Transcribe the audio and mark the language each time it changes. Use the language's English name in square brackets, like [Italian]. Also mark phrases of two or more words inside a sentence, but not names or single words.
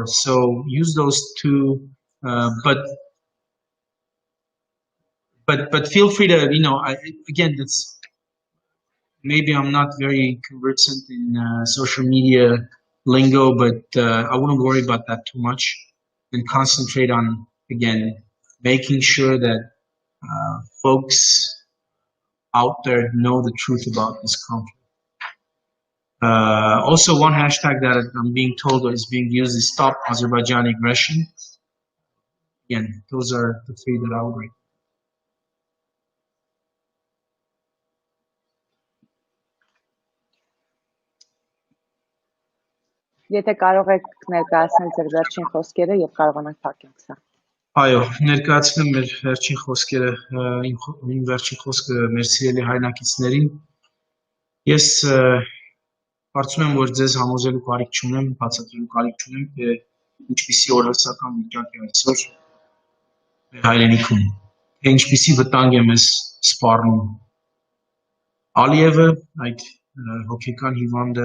[English] So use those two, but feel free to, you know, again, that's maybe I'm not very conversant in social media lingo, but I wouldn't worry about that too much and concentrate on, again, making sure that folks out there know the truth about this conflict. Also, one hashtag that I'm being told is being used is Stop Azerbaijani Aggression. Again, those are the 3 that I would rate. [Armenian] Եթե կարող եք ներկայացնել ձեր վերջին խոսքերը եւ կարողանանք փակենք սա։ Այո, ներկայացնեմ մեր վերջին խոսքերը, իմ վերջին խոսքը մեր սիրելի հայրենակիցներին։ Ես կարծում եմ, որ ձեզ համոզելու կարիք չունեմ, բացատրելու կարիք չունեմ, թե ինչպիսի օրհասական վիճակ է այսօր։ հայրենիքում, թե ինչպիսի վտանգ է մեզ սպառնում։ Ալիևը, այդ հոգեկան հիվանդը,